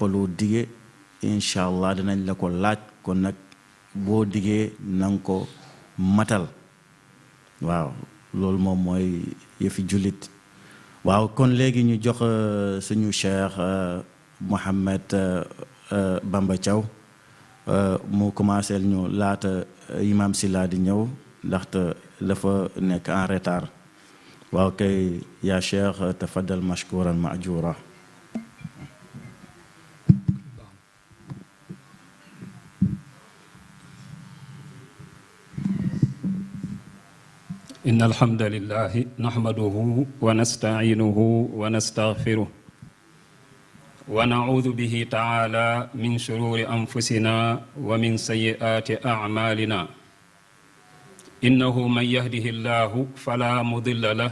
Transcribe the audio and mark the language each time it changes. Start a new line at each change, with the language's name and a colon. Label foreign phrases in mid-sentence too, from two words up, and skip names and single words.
Wolof: lu dige
Arabic: إن شاء الله
Wolof: dinañ la ko laaj kon nag boo digee na nga ko matal waaw loolu moom mooy yëfi jullit waaw kon léegi ñu jox suñu cheikh Mohamed Bamba Thiaw mu commencé ñu laata imam Silla di ñëw ndaxte dafa nekk
French: en retard
Wolof: waaw kay
Arabic: يا شيخ تفضل مشكورا مأجورا إن الحمد لله نحمده ونستعينه ونستغفره ونعوذ به تعالى من شرور أنفسنا ومن سيئات أعمالنا إنه من يهده الله فلا مضل له